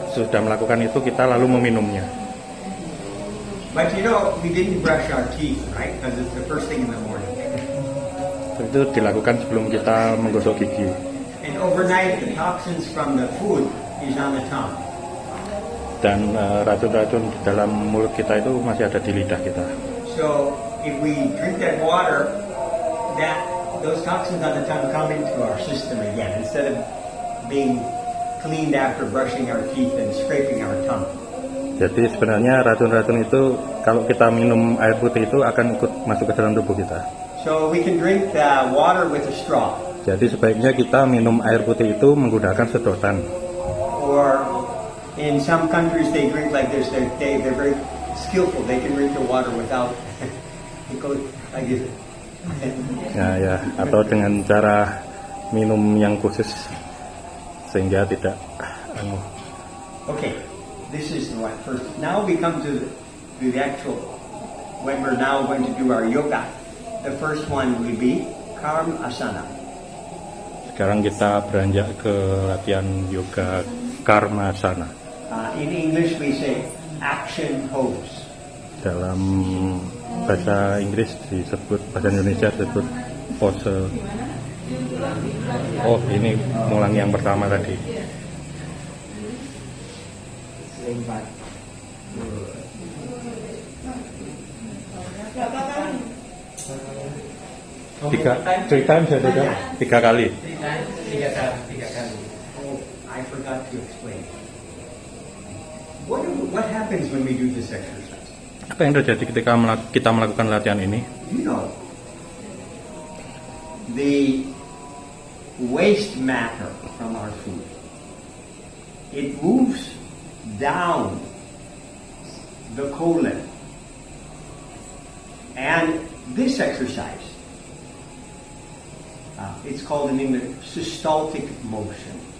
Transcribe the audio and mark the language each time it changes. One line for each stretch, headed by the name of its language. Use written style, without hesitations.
Indonesian: Sesudah melakukan itu kita lalu meminumnya.
English: But we didn't brush our teeth, right? Because it's the first thing in the morning.
Indonesian: Itu dilakukan sebelum kita menggosok gigi.
English: And overnight, the toxins from the food is on the tongue.
Indonesian: Dan racun-racun di dalam mulut kita itu masih ada di lidah kita.
English: So if we drink that water, those toxins on the tongue come into our system again instead of being cleaned after brushing our teeth and scraping our tongue.
Indonesian: Jadi sebenarnya racun-racun itu kalau kita minum air putih itu akan ikut masuk ke dalam tubuh kita.
English: So we can drink the water with a straw.
Indonesian: Jadi sebaiknya kita minum air putih itu menggunakan sedotan.
English: Or in some countries they drink like this. They're very skillful. They can drink the water without it goes like this.
Indonesian: Ya, atau dengan cara minum yang khusus sehingga tidak
English: Okay, this is the one first. Now we come to the actual when we're now going to do our yoga. The first one will be Karma Asana.
Indonesian: Sekarang kita beranjak ke latihan yoga Karma Asana.
English: In English we say action pose.
Indonesian: Dalam bahasa Inggris disebut, bahasa Indonesia disebut pose. Oh, ini ngulang yang pertama tadi.
English: Three times
Indonesian: ya, tiga kali. Tiga kali.
English: Oh, I forgot to explain. What happens when we do this exercise?
Indonesian: Apa yang terjadi ketika kita melakukan latihan ini?
English: The waste matter from our food. It moves down the colon. And this exercise, it's called in English systolic motion.